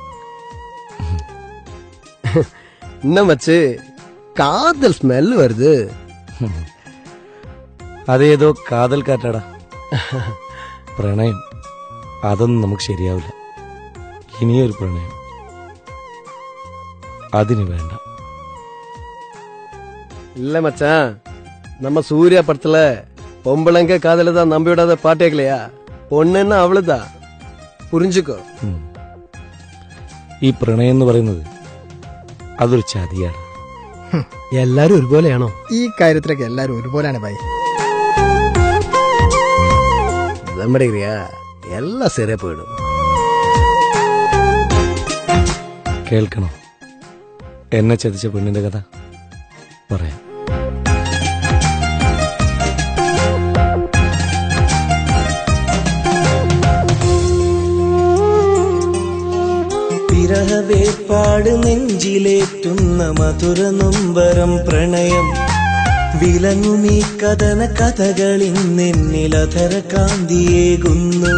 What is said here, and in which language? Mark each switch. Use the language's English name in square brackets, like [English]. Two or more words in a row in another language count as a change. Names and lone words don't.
[Tamil] என்ன மச்சு, காதல் ஸ்மெல் வருது. [Malayalam] അതേതോ കാതൽ കാറ്റാടാ. പ്രണയം അതൊന്നും നമുക്ക് ശരിയാവില്ല. ഇനിയൊരു പ്രണയം അതിന് വേണ്ട. [Tamil] இல்ல மச்சான், நம்ம சூர்யா படத்துல பொம்பளைங்க காதல தான் நம்பி விடாத பாட்டே இல்லையா? பொண்ணுன்னா அவளுதான், புரிஞ்சுக்கോ. [Malayalam] ഈ പ്രണയം എന്ന് പറയുന്നത് അതൊരു ചതിയാണ്. എല്ലാരും ഒരുപോലെയാണോ? ഈ കാര്യത്തിലൊക്കെ എല്ലാരും ഒരുപോലെയാണ് ഭായി. [Tamil] நம்மடியா எல்லாம் சரியா போயிடும். [Malayalam] കേൾക്കണോ എന്നെ ചതിച്ച പെണ്ണിന്റെ കഥ? പറയാം. വിരഹവേർപ്പാട് നെഞ്ചിലേറ്റുന്ന മധുര നൊമ്പരം പ്രണയം വിലങ്ങുമീ കഥന കഥകളിന്നെന്നിലധര കാന്തിയേകുന്നു.